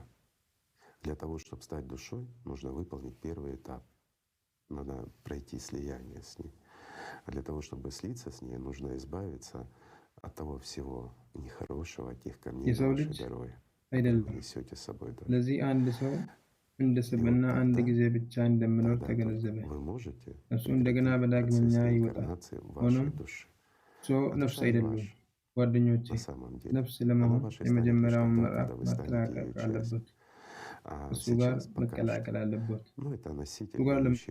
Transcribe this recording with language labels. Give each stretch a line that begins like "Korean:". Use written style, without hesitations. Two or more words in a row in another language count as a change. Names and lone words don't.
Russian: Для того, чтобы стать душой, нужно выполнить первый этап. Надо пройти слияние с ней. А для того, чтобы слиться с ней, нужно избавиться от того всего нехорошего, от тех камней на вашей дороге, которые вы несете с собой.
Amharic: እንደ ስብዕና አንድ ጊዜ ብቻ እንደምኖር ተገነዘበ። እሱ እንደገና በዳግመኛ ይወጣል። ሆኖም ሰው ነፍስ አይደሉም ጓደኞቼ። ነፍስ ለመሆን የመጀመሪያውን ምዕራፍ ማጠናቀቅ አለበት። እሱ ጋር መቀላቀል አለበት። እሱ ጋር